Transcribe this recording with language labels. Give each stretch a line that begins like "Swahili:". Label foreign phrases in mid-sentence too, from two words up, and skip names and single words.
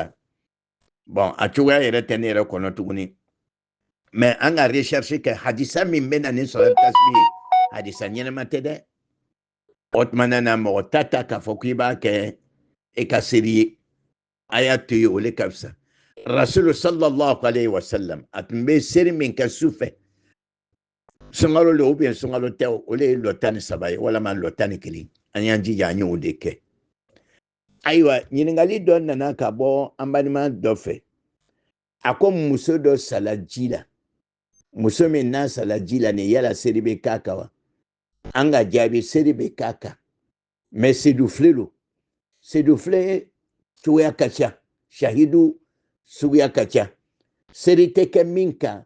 Bambara: la bon a cogoya yɛrɛ tɛ ne yɛrɛ kɔnɔ tuguni mais an ka recherche kɛ hadisa min bɛ na ni salatu tasbi ye hadisa ɲɛnama tɛ dɛ o tuma na mɔgɔ ta k'a fɔ k'i b'a kɛ e ka seri ye a y'a to yen o le ka fisa rasulu
Arabic: صلى الله عليه وسلم
Bambara: a tun bɛ seri min kɛ su fɛ sunkalo le
French: ou bien
Bambara: sunkalo tɛ o le ye lɔ 13 ye walama lɔ 11 an y'an jija an y'o de kɛ ayiwa ɲininkali dɔ nana ka bɔ an balima dɔ fɛ a ko muso dɔ sala ji la muso min n'a sala ji la nin yala seri bɛ k'a kan wa an ka jaabi seri bɛ k'a kan mais sedufile lo sedufile cogoya ka ca shahidu suguya ka ca seri tɛ kɛ min kan